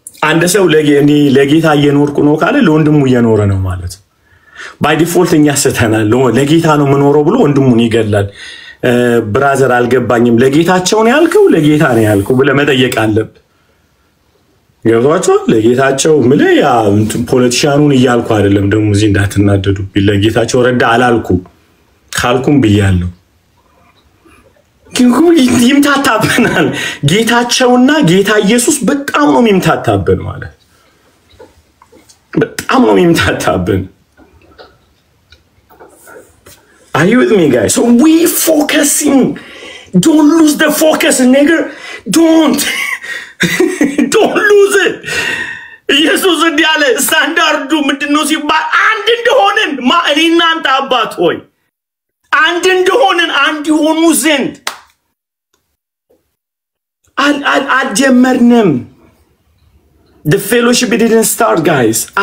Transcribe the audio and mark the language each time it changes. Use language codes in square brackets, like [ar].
[am] አንድ ሰው ለጌታ እየኖርኩ ነው ካለ ለወንድሙ እየኖረ ነው ማለት ነው። ባይ ዲፎልት እኛ ስተናል ለጌታ ነው ምኖረው ብሎ ወንድሙን ይገላል። ብራዘር አልገባኝም ለጌታቸው ነው ያልከው ለጌታ ነው ያልከው ብለ መጠየቅ አለብህ። ገብቷችሁ ለጌታቸው ምለ ያ ፖለቲሻኑን ይያልኩ አይደለም ደሞ እዚህ እንዳትናደዱ ለጌታቸው ረዳ አላልኩ ካልኩም ብያለሁ። ይምታታብናል ጌታቸውና ጌታ ኢየሱስ በጣም ነው የሚምታታብን ማለት በጣም ነው የሚምታታብን። [en] Are you with me guys? So we focusing, don't lose the focus nigga, don't lose it. [am] ኢየሱስ እንዲያለ ስታንዳርዱ ምንድነው ሲባል አንድ እንደሆነን እኔና አንተ አባት ሆይ አንድ እንደሆነን አንድ ይሆኑ ዘንድ አልጀመርንም። [en] The fellowship didn't start guys.